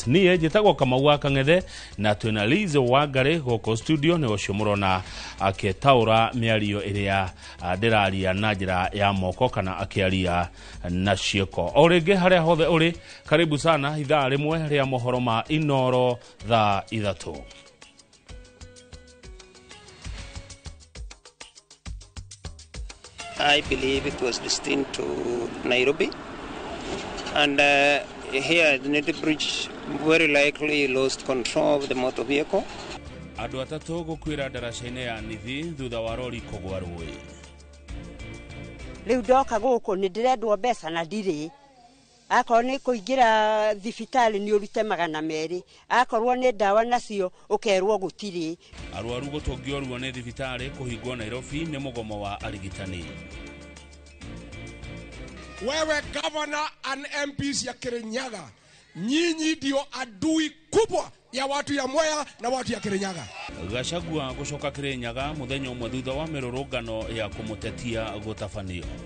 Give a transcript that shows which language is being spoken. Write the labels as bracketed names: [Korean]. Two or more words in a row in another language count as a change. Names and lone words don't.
[Kikuyu] Niĩ njĩtagwo Kamau wa Kang'ethe na twĩna Liz Wangari gũkũ studio, nĩ ũcio mũrona akĩtaũra mĩario ĩrĩa ndĩraria na njĩra ya moko kana akĩaria na ciĩko. O rĩngĩ harĩa hothe ũrĩ, [Swahili] karibu sana [Kikuyu] ithaa rĩmwe rĩa mohoro ma Inoro thaa 3. [English] I believe it was destined to Nairobi, and here the Neti Bridge very likely lost control of the motor vehicle. [Kikuyu] Andũ atatũ gũkuĩra ndaraca-inĩ ya Nithi thutha wa rori kũgwa rũĩ. Rĩu ndoka gũkũ nĩ ndĩrendwo mbeca na ndirĩ. Akorwo nĩ kũingĩra thibitarĩ nĩ ũrute 200, akorwo nĩ ndawa nacio ũkerwo gũtirĩ. Arwaru gũtũngĩorwo nĩ thibitarĩ kũhingwo Nairobi nĩ mũgomo wa arigitani. [Swahili] Wewe [English] governor and MPs [Swahili] ya Kirinyaga, nyinyi ndio adui kubwa ya watu ya Mwea na watu ya Kirinyaga. [Kikuyu] Gachagua gũcoka Kirinyaga mũthenya ũmwe thutha wa mĩrũrũngano ya kũmũtetia gũtabanio.